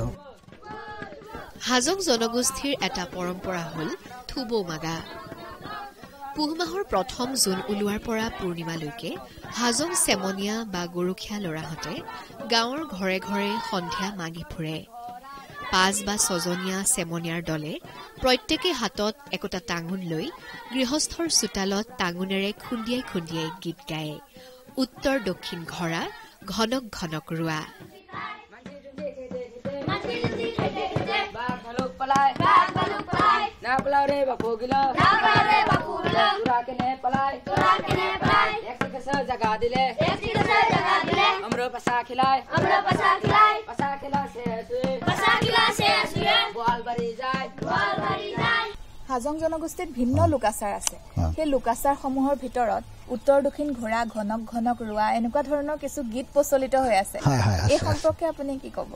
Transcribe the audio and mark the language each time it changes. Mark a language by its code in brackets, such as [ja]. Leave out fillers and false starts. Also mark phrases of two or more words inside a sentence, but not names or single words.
[as] হাজং জনগোষ্ঠীৰ এটা পৰম্পৰা হ'ল থুবৌ মাগা পুহ মাহৰ প্ৰথম জুন ওলোৱাৰ পৰা পূৰ্ণিমালৈকে হাজং চেমনীয়া বা গৰখীয়া ল'ৰাহঁতে গাঁৱৰ ঘৰে ঘৰে সন্ধিয়া মাগি ফুৰে 5 বা 6 জনীয়া চেমনীয়াৰ দলে প্ৰত্যেকে হাতত একোটা টাঙোন লৈ গৃহস্থৰ চোতালত টাঙোনেৰে খুন্দিয়াই খুন্দিয়াই গীত গায় উত্তৰ দক্ষিণ ঘৰা ঘনক ঘনক ৰোৱা [hoj] जगा दिले हमरो पसा खिलाए [as] হাজং জনগোষ্ঠীত ভিন্ন লোকাচাৰ আছে সেই লোকাচাৰসমূহৰ ভিতৰত উত্তৰ দক্ষিণ ঘোঁৰা ঘনক ঘনক ৰোৱা এনেকুৱা ধৰণৰ কিছু গীত প্ৰচলিত হৈ আছে এই সম্পৰ্কে আপুনি কি ক'ব